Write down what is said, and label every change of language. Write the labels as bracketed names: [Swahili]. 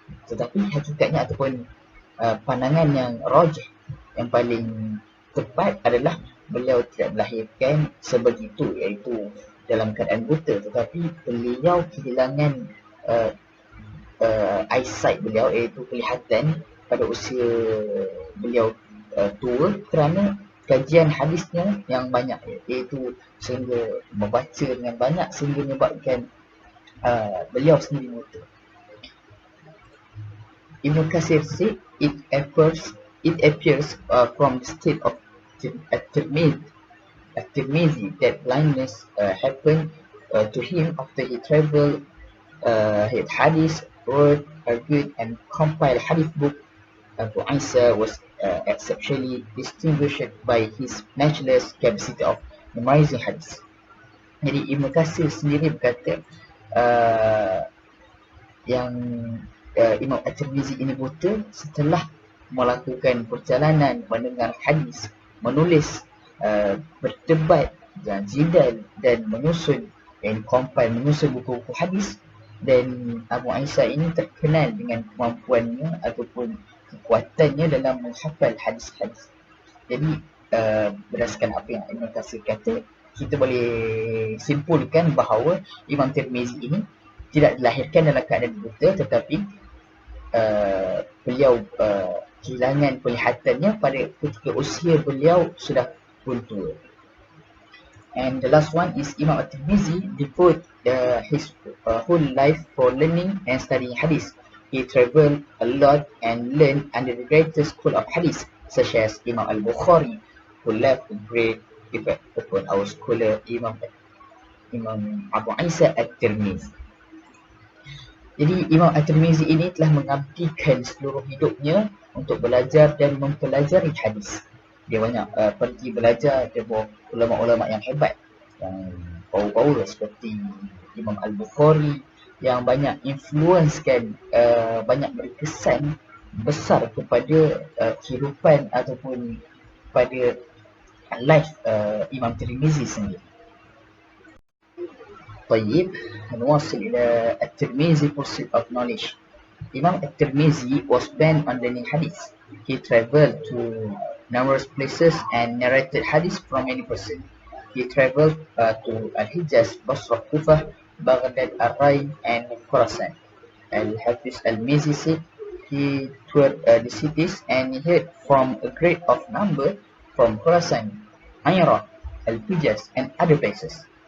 [Malay] Tetapi hakikatnya ataupun pandangan yang rajih, yang paling tepat adalah beliau tidak dilahirkan sebegitu, iaitu dalam keadaan buta, tetapi beliau kehilangan uh, eyesight beliau, iaitu kelihatan pada usia beliau tua, kerana kajian hadisnya yang banyak, iaitu sehingga membaca dengan banyak sehingga menyebabkan beliau sendiri buta. [English] Ibn Kathir said it appears from the state of At-Tirmidhi that blindness happened to him after he traveled his hadith, wrote, argued, and compiled hadith book. Abu Isa was exceptionally distinguished by his matchless capacity of memorizing hadith. [Malay] Jadi Ibn Kathir sendiri berkata yang Imam At-Tirmizi ini buta setelah melakukan perjalanan mendengar hadis, menulis, berdebat dan jidal dan menyusun buku-buku hadis. Dan Abu Isa ini terkenal dengan kemampuannya ataupun kekuatannya dalam menghafal hadis-hadis. Jadi berdasarkan apa yang Ibn Kathir kata, kita boleh simpulkan bahawa Imam Tirmizi ini tidak dilahirkan dalam keadaan buta, tetapi beliau kehilangan penglihatannya pada ketika usia beliau sudah pun tua. [English] And the last one is Imam At-Tirmizi devoted his whole life for learning and studying hadith. He traveled a lot and learned under the greatest school of hadith, such as Imam Al-Bukhari, who left a great effect upon our scholar Imam Abu Isa At-Tirmizi. [Malay] Jadi Imam At-Tirmizi ini telah mengabdikan seluruh hidupnya untuk belajar dan mempelajari hadis. Dia banyak pergi belajar dari ulama-ulama yang hebat, yang power seperti Imam Al-Bukhari, yang banyak influenskan, banyak berkesan besar kepada kehidupan ataupun pada life Imam Tirmizi sendiri. [Arabic] طيب نواصل إلى الترمذي [English] pursuit of knowledge. Imam At-Tirmizi was bent on learning hadith. He traveled to numerous places and narrated hadith from many persons. He traveled to Al-Hijaz, Basra, Kufah, Baghdad, Ar-Ray, and Khorasan. Al-Hafiz Al-Mizi said he toured the cities and he heard from a great of number from Khorasan, Iraq, Al-Hijaz, and other places.